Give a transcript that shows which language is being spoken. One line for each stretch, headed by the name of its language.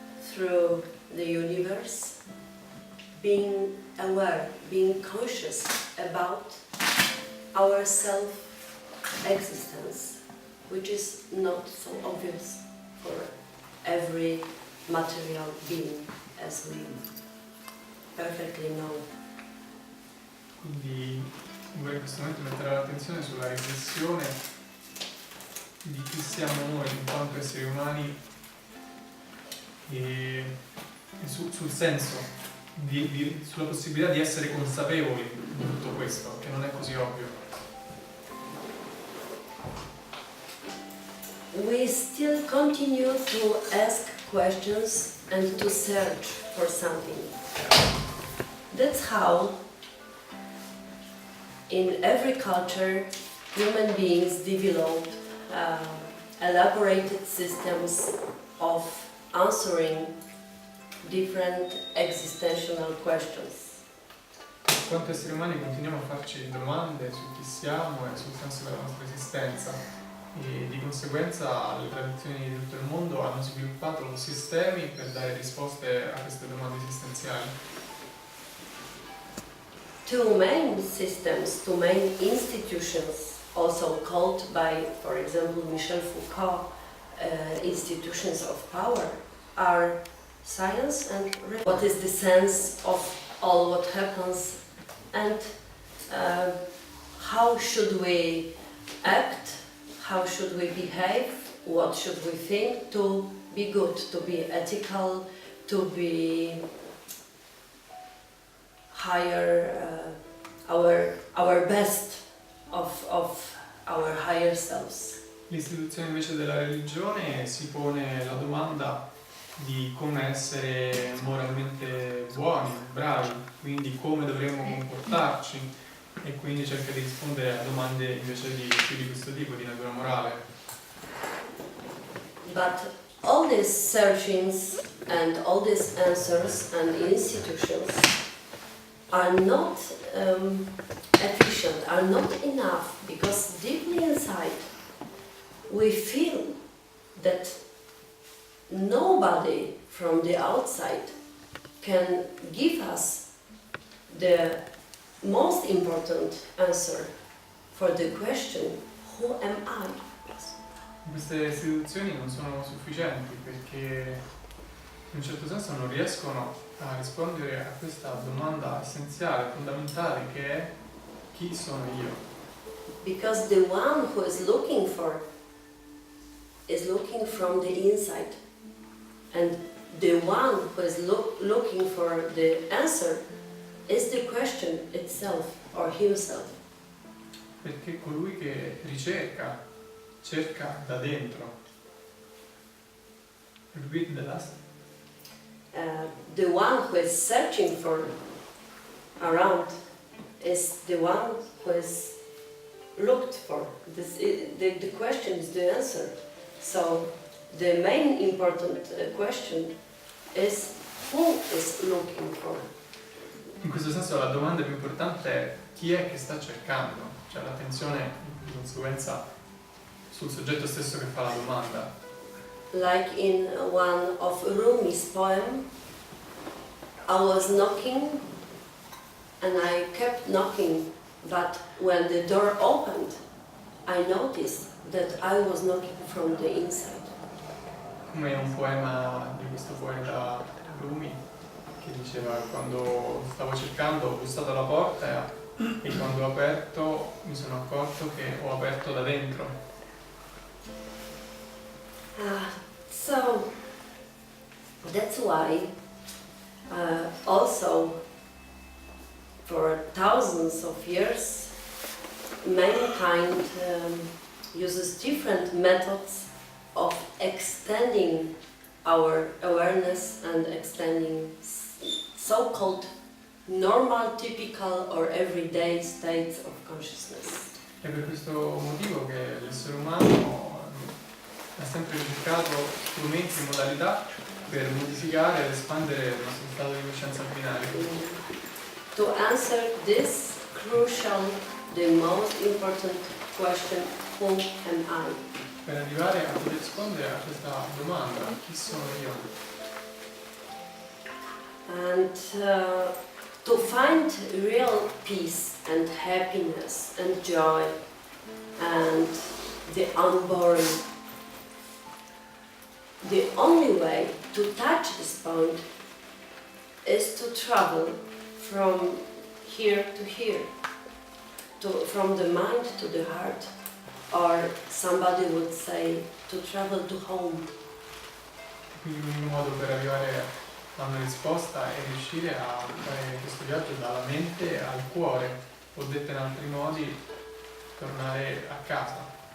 English: through the universe, being aware, being conscious about our self-existence, which is not so obvious for every material being, as we perfectly know.
Italian: Quindi vorrei in questo momento mettere l'attenzione sulla riflessione di chi siamo noi in quanto esseri umani e sul senso, sulla possibilità di essere consapevoli di tutto questo, che non è così ovvio.
English: We still continue to ask questions and to search for something. That's how, in every culture, human beings develop elaborated systems of answering different existential questions.
Italian: In quanto esseri umani continuiamo a farci domande su chi siamo e sul senso della nostra esistenza e di conseguenza le tradizioni di tutto il mondo hanno sviluppato sistemi per dare risposte a queste domande esistenziali.
English: Two main systems, two main institutions, also called by, for example, Michel Foucault, institutions of power, are science and what is the sense of all what happens and how should we act, how should we behave, what should we think to be good, to be ethical, to be higher, our best of our higher selves.
Italian: L'istituzione invece della religione si pone la domanda di come essere moralmente buoni, bravi, quindi come dovremmo comportarci e quindi cerca di rispondere a domande invece più di questo tipo, di natura morale.
English: But all these searchings and all these answers and institutions are not efficient, are not enough, because deeply inside we feel that nobody from the outside can give us the most important answer for the question, who am I?
Italian: Queste istituzioni non sono sufficienti perché in un certo senso non riescono a rispondere a questa domanda essenziale, fondamentale, che è chi sono io?
English: Because the one who is looking from the inside, and the one who is looking for the answer is the question itself or himself.
Italian: Perché colui che ricerca, cerca da dentro.
English: Repeat the last. The one who is searching for around is the one who is looked for. The question is the answer. So the main important question is who is looking for.
Italian: In questo senso la domanda più importante è chi è che sta cercando, cioè l'attenzione di conseguenza sul soggetto stesso che fa la domanda.
English: Like in one of Rumi's poem, I was knocking and I kept knocking, but when the door opened, I noticed that I was knocking from the inside.
Italian: Come un poema di questo poeta Rumi che diceva quando stavo cercando ho bussato alla porta e quando ho aperto mi sono accorto che ho aperto da dentro.
English: So that's why also for thousands of years mankind uses different methods of extending our awareness and extending so-called normal, typical or everyday states of consciousness.
Italian: È per questo motivo che l'essere umano ha sempre ricercato strumenti e modalità per modificare ed espandere il nostro stato di coscienza binario.
English: To answer this crucial, the most important question, who am I?
Italian: Per arrivare a poter rispondere a questa domanda, chi sono io?
English: And to find real peace and happiness and joy and the unborn, the only way to touch this point is to travel from here to here, from the mind to the heart, or somebody would say to travel to home.
Italian: Quindi l'unico modo per arrivare a una risposta è riuscire a fare questo viaggio dalla mente al cuore, o detto in altri modi, tornare a casa.